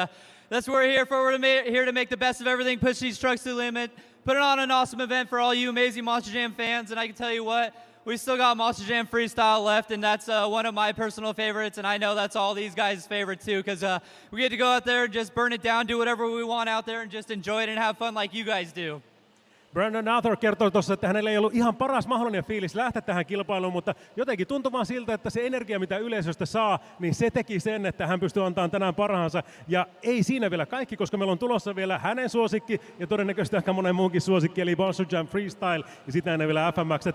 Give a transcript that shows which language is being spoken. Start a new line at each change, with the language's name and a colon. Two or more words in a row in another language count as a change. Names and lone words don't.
English: But that's what we're here for. We're here to make the best of everything, push these trucks to the limit, putting on an awesome event for all you amazing Monster Jam fans. And I can tell you what, we still got Monster Jam Freestyle left, and that's one of my personal favorites, and I know that's all these guys' favorite too, because we get to go out there and just burn it down, do whatever we want out there, and just enjoy it and have fun like you guys do.
Finnish: Brandon Arthur kertoi tuossa, että hänellä ei ollut ihan paras mahdollinen fiilis lähteä tähän kilpailuun, mutta jotenkin tuntui vaan siltä, että se energia, mitä yleisöstä saa, niin se teki sen, että hän pystyy antamaan tänään parhaansa. Ja ei siinä vielä kaikki, koska meillä on tulossa vielä hänen suosikki ja todennäköisesti ehkä monen muunkin suosikki, eli Monster Jam Freestyle ja sitä ennen vielä FMX.